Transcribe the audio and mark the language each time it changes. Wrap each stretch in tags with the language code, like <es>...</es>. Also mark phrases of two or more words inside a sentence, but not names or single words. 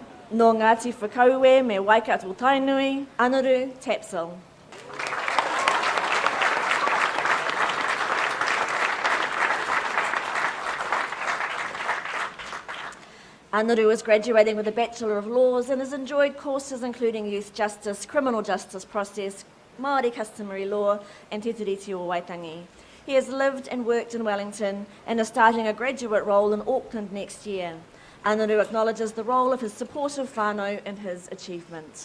<mi>Nō Ngāti Whakaue me Waikato Tainui, Anaru Tapsil.</mi> <en>Anaru is graduating with a Bachelor of Laws and has enjoyed courses including youth justice, criminal justice process, Māori customary law and Te Tiriti o Waitangi. He has lived and worked in Wellington and is starting a graduate role in Auckland next year. Anaru acknowledges the role of his supportive whānau in his achievement.</en>